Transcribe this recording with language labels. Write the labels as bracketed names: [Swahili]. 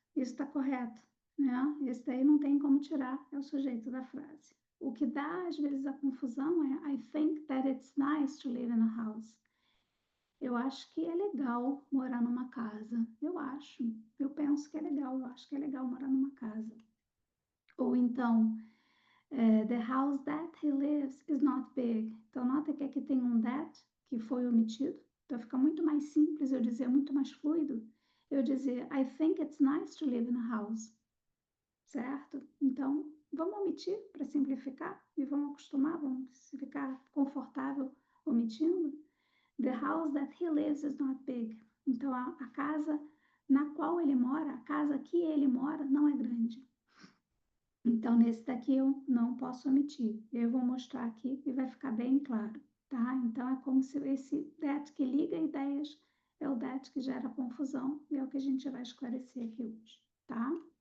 [Portuguese] Isso está correto, né? Esse daí não tem como tirar, é o sujeito da frase. O que dá, às vezes, a confusão é [English] I think that it's nice to live in a house. [Portuguese] Eu acho que é legal morar numa casa. Eu penso que é legal, eu acho que é legal morar numa casa. Ou então, [English] the house that he lives is not big. [Portuguese] Então, nota que aqui tem um that que foi omitido. Então, fica muito mais simples eu dizer, muito mais fluido. Eu dizer, [English] I think it's nice to live in a house. [Portuguese] Certo? Então, vamos omitir para simplificar e vamos acostumar, vamos ficar confortável omitindo. [English] The house that he lives is not big. [Portuguese] Então, a casa na qual ele mora, a casa que ele mora, não é grande. Então, nesse daqui eu não posso omitir. Eu vou mostrar aqui e vai ficar bem claro, tá? Então, é como se esse that que liga ideias é o that que gera confusão e é o que a gente vai esclarecer aqui hoje, tá?